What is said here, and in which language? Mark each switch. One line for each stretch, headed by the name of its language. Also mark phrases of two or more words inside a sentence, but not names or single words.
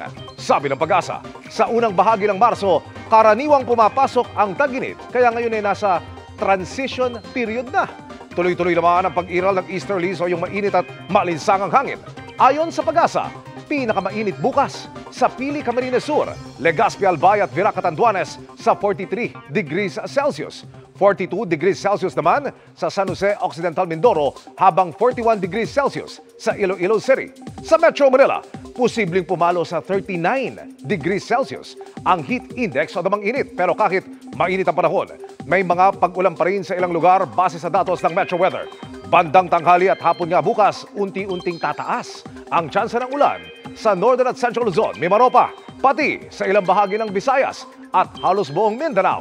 Filipino: Sabi ng Pag-asa, sa unang bahagi ng Marso, karaniwang pumapasok ang tag-init, kaya ngayon ay nasa
English: transition period
Filipino: na. Tuloy-tuloy naman ang pag-iral ng easterlies o yung mainit at malinsangang hangin. Ayon sa Pag-asa, pinakamainit bukas sa Pili, Camarines Sur, Legazpi, Albay at Virac, Catanduanes sa 43
English: degrees Celsius.
Filipino: 42
English: degrees Celsius
Filipino: naman sa San Jose Occidental, Mindoro, habang 41
English: degrees Celsius
Filipino: sa Iloilo City. Sa Metro Manila, posibleng pumalo sa 39
English: degrees Celsius
Filipino: ang
English: heat index
Filipino: o damang init. Pero kahit mainit ang panahon, may mga pag-ulan pa rin sa ilang lugar base sa datos ng Metro Weather. Bandang tanghali at hapon nga bukas, unti-unting tataas ang tsansa ng ulan sa Northern at Central Luzon, Mimaropa, pati sa ilang bahagi ng Visayas at halos buong Mindanao.